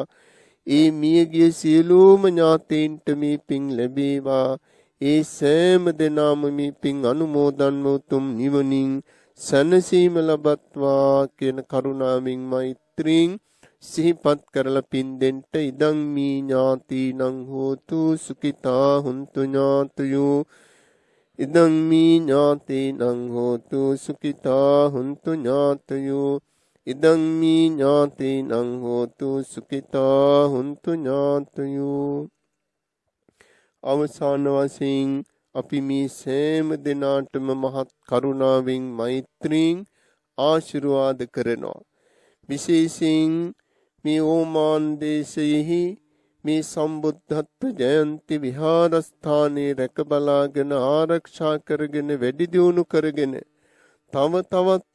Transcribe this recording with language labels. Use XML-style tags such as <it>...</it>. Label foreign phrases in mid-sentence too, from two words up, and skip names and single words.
<si>ඒ මියගිය සියලුම ඥාතීන්ට මේ පින් ලැබේවා. ඒ සෑම දෙනාම මේ පින් අනුමෝදන් උතුම් නිවනින් සැනසීම ලබත්වා කියන කරුණාවෙන් මෛත්‍රියෙන් සිහිපත් කරලා පින් දෙන්න.</si> <pi>ඉදං මී ඥාතිනං හෝතු සුඛිතා හුන්තු ඥාතයෝ. ඉදං මී ඥාතිනං හෝතු සුඛිතා හුන්තු ඥාතයෝ. ඉදං මී ඥාතිනං හෝතු සුඛිතා හුන්තු ඥාතයෝ.</pi> <si>අවසාන වශයෙන් අපි මේ සෑම දිනාටම මහත් කරුණාවෙන් මෛත්‍රියෙන් ආශිර්වාද කරනවා. විශේෂයෙන් මේ ඕමාන් දේශයෙහි මේ සම්බුද්ධත්ව ජයන්ති විහාරස්ථානයේ රැක බලාගෙන ආරක්ෂා කරගෙන වැඩි දියුණු කරගෙන තව තවත්</si>